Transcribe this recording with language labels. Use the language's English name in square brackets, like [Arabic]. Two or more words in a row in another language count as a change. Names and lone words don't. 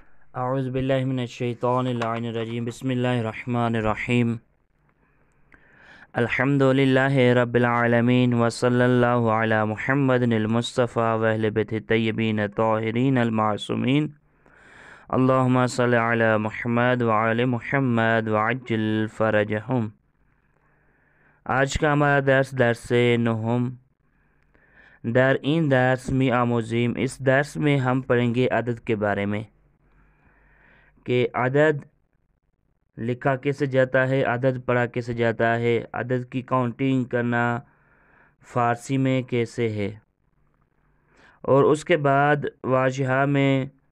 [Arabic] اعوذ باللہ من الشیطان اللعین الرجیم بسم اللہ الرحمن الرحیم الحمد للہ رب العالمین وصلی اللہ علی محمد المصطفیٰ واہل بیتہ الطیبین الطاہرین المعصومین اللہم صلی علی محمد وعلی محمد وعجل فرجہم۔ [Urdu] آج کا ہمارا درس نہم [Persian] در این درس می آموزیم۔ [Urdu] اس درس میں ہم پڑھیں گے عدد کے بارے میں کہ عدد لکھا کیسے جاتا ہے، عدد پڑھا کیسے جاتا ہے، عدد کی کاؤنٹنگ کرنا فارسی میں کیسے ہے، اور اس کے بعد واجہہ میں